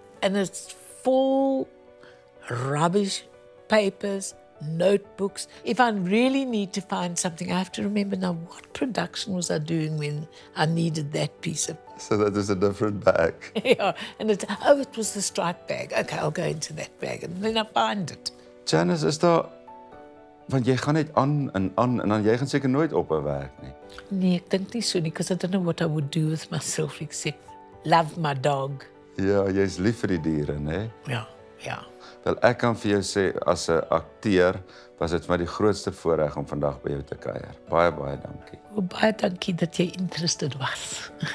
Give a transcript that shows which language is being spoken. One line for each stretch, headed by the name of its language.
English: And it's full rubbish, papers, notebooks. If I really need to find something, I have to remember now, what production was I doing when I needed that piece of... So that is a different bag. Yeah, and it was the striped bag. Okay, I'll go into that bag, and then I find it.
Afrikaans: Janice, is daar... Want jy gaan net aan en dan jy gaan seker nooit ophou werk nie. Nee, ek dink nie so nie,
English: because I don't know what I would do with myself except love my dog.
Afrikaans: Ja, jy's lief vir die diere, né? Ja, ja. Wel, ek kan vir jou sê, as 'n akteur, was dit vir my die grootste voorreg om vandag by jou te kuier. Baie, baie dankie. Baie dankie dat jy interested was.